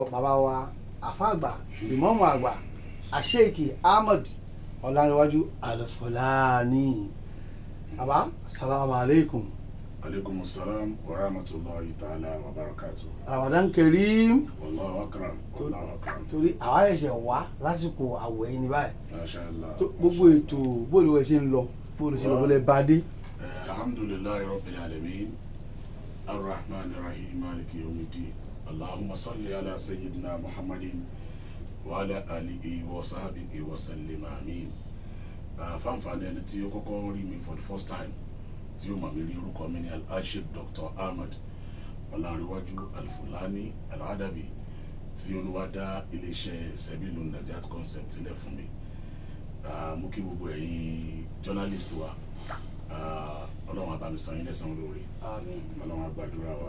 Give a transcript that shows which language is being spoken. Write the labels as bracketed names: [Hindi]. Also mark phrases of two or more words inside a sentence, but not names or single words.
[Yoruba] bàbá wa àfàgbà ìmáàmù àgbà Sheik Ahmad Ọlánrewájú Alfulany. [Arabic] bàbá سلام عليكم. عليكم السلام ورحمة الله تعالى وبركاته. رمضان كريم. والله أكرم والله أكرم. [Yoruba] torí àwa ẹ̀ṣẹ̀ wá lásìkò àwẹ̀ yìí ní báyìí. [Arabic] ما شاء الله. [Yoruba] gbogbo ètò bóòlù ẹ̀ ṣe ń lọ bóòlù ṣe lọ bọ́lẹ̀ bá dé. [Arabic] الحمد لله رب العالمين الرحمن الرحيم مالك يوم الدين اللهم صل على سيدنا محمد وعلى آله وصحبه وسلم آمين. [Yoruba] fanfani ẹni tí ó kọ́kọ́ rí mi [English] for the first time [Yoruba] tí ó mọ̀ mí rí orúkọ mi ní Sheik Dr. Ahmad Ọlánrewájú Alfulany Al-Adabi tí Olúwa dá iléeṣẹ́ Sebilu Najat concept sílẹ̀ fún mi. Mo kí gbogbo ẹ̀yin journalist wa, Ọlọ́run á bá mi san yín lẹ́san olóore, Ọlọ́run á gbàdúrà wa.